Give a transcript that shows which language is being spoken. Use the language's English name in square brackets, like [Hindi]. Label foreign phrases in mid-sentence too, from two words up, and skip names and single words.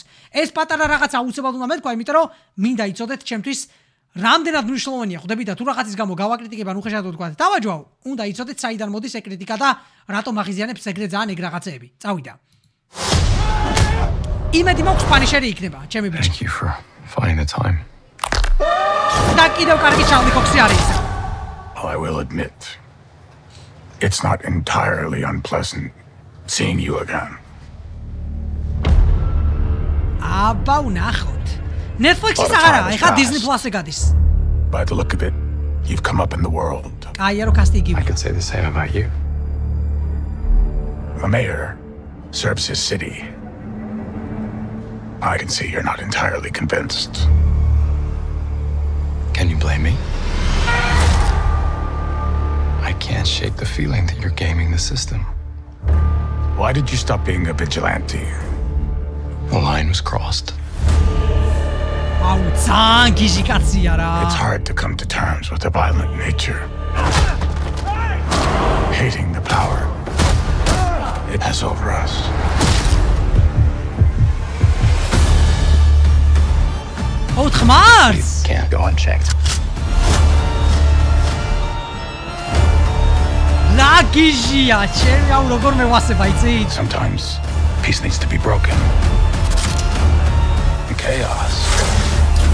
[Georgian] ეს პატარა რაღაცა აუცილებლად უნდა მეთქვა, იმიტომ რომ მინდა იცოდეთ ჩემთვის რამდენად მნიშვნელოვანია, ხვდები და თუ რაღაცის გამო გავაკრიტიკებ ან უხეშადო თქვა, დავაჯვავ, უნდა იცოდეთ საიდან მოდის ეგ კრიტიკა და რატომ აღიზიანებს ეგრე ძალიან ეგ რაღაცეები. წავიდა. იმედი მაქვს Punisher-ი იქნება, ჩემი ბიჭი. [English] Thank you for finding the time. [Georgian] და კიდევ კარგი Charlie Cox-ი არის. [English] I will admit, it's not entirely unpleasant seeing you again. [Georgian] აბა ვნახოთ. Netflix-ის არა, ეხა Disney Plus-ზე გადის. [English] By the look of it, you've come up in the world. [Georgian] აი რო კასტი იგივე. [English] I could say the same about you. The mayor serves his city. I can see you're not entirely convinced. Can you blame me? I can't shake the feeling that you're gaming the system. Why did you stop being a vigilante? The line was crossed. [Georgian] აუ ძალიან გიჟი კაცია რა. [English] It's hard to come to terms with a violent nature. Hating the power it has over us. [Georgian] Oh, ხმარს! [English] Can't go unchecked. [Georgian] რა გიჟია, ჩემი აუ როგორ მევასება იცი? [English] Sometimes peace needs to be broken. chaos